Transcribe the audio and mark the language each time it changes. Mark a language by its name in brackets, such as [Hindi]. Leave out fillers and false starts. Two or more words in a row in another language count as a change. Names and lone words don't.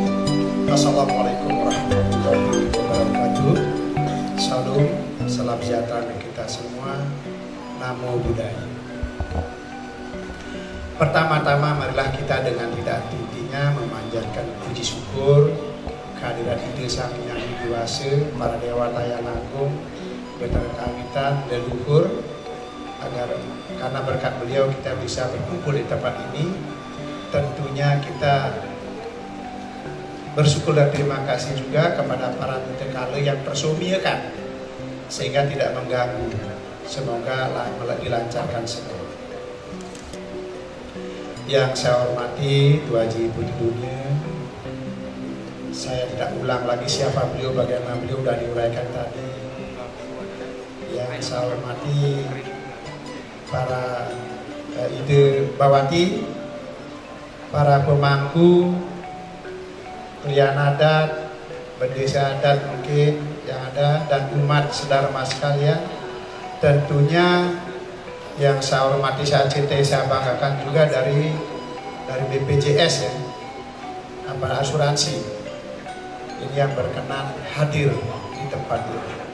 [Arabic] السلام عليكم ورحمة الله وبركاته. [Indonesian] Salam, salam sejahtera bagi kita semua. [Pali] Namo Buddhaya. [Indonesian] Pertama-tama marilah kita dengan tidak henti-hentinya memanjatkan puji syukur kehadiran Ide Sang Hyang Widi-Wasa, para dewata yang agung, betara kawitan, leluhur, agar karena berkat beliau kita bisa berkumpul di tempat ini. Tentunya kita bersyukur dan terima kasih juga kepada para mutekale yang tersumiakan sehingga tidak mengganggu. Semoga dilancarkan semua. Yang saya hormati Tuan Haji Putri Dunia, saya tidak ulang lagi siapa beliau, bagaimana beliau sudah diuraikan tadi. Yang saya hormati para Ide Bawati, para pemangku, klien adat, bendesa adat mungkin yang ada, dan umat saudara mas sekalian. Tentunya yang saya hormati, saya cintai, saya banggakan juga dari BPJS ya, para asuransi ini yang berkenan hadir di tempat ini.